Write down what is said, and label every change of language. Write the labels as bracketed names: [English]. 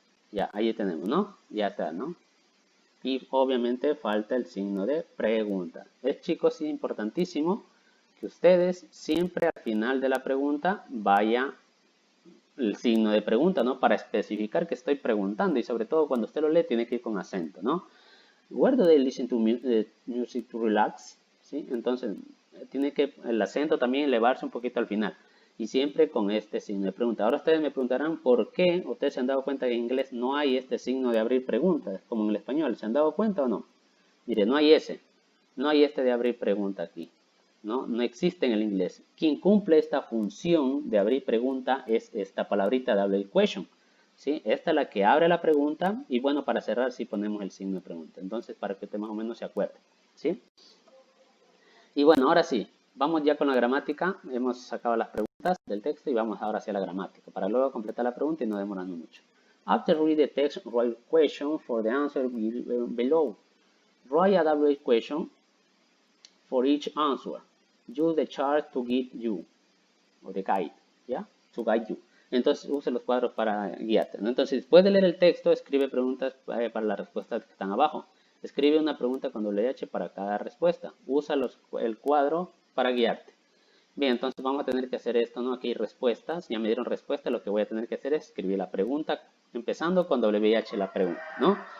[Spanish] Ya, ahí tenemos, ¿no? Ya está, ¿no? Y obviamente falta el signo de pregunta. Es, chicos, importantísimo que ustedes siempre al final de la pregunta vaya el signo de pregunta, ¿no? Para especificar que estoy preguntando y sobre todo cuando usted lo lee tiene que ir con acento, ¿no? [English] Where do they listen to music to relax? [Spanish] ¿Sí? Entonces, tiene que el acento también elevarse un poquito al final. Y siempre con este signo de pregunta. Ahora ustedes me preguntarán por qué ustedes se han dado cuenta que en inglés no hay este signo de abrir preguntas, como en el español. ¿Se han dado cuenta o no? Mire, no hay ese. No hay este de abrir pregunta aquí. ¿No? No existe en el inglés. Quien cumple esta función de abrir pregunta es esta palabrita double question. ¿Sí? Esta es la que abre la pregunta y bueno, para cerrar sí ponemos el signo de pregunta. Entonces, para que usted más o menos se acuerde. ¿Sí? Y bueno, ahora sí, vamos ya con la gramática. Hemos sacado las preguntas del texto y vamos ahora hacia la gramática para luego completar la pregunta y no demorando mucho. [English] After read the text, write question for the answer below. Write a double question for each answer. Use the chart to guide you, o the guide, ¿ya? To guide you. [Spanish] Entonces use los cuadros para guiarte, ¿no? Entonces después de leer el texto, escribe preguntas para las respuestas que están abajo. Escribe una pregunta con doble H para cada respuesta. Usa el cuadro para guiarte. Bien, entonces vamos a tener que hacer esto, ¿no? Aquí hay respuestas, ya me dieron respuesta, lo que voy a tener que hacer es escribir la pregunta, empezando con WH la pregunta, ¿no?